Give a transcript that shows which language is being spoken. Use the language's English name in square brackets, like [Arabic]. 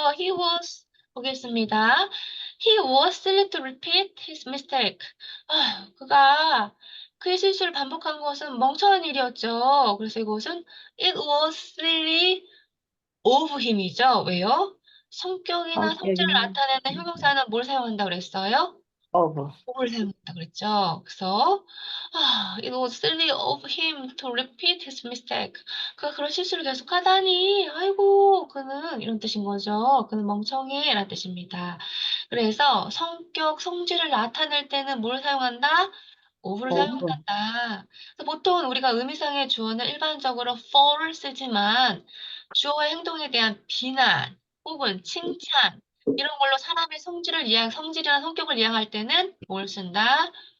[English] He was, [Korean] 보겠습니다. [English] He was silly to repeat his mistake. [Korean] 그가 그의 실수를 반복한 것은 멍청한 일이었죠. 그래서 이것은 [English] it was silly of him이죠. [Korean] 왜요? 성격이나 성질을 나타내는 형용사는 뭘 사용한다 그랬어요? of. of를 사용한다 그랬죠. 그래서 [English] it was silly of him to repeat his mistake. [Korean] 그가 그런 실수를 계속하다니, 아이고, 그는 이런 뜻인 거죠. 그는 멍청해 라는 뜻입니다. 그래서 성격, 성질을 나타낼 때는 뭘 사용한다? of를 사용한다. 그래서 보통 우리가 의미상의 주어는 일반적으로 for를 쓰지만 주어의 행동에 대한 비난 혹은 칭찬 이런 걸로 사람의 성질이나 성격을 이해할 때는 뭘 쓴다?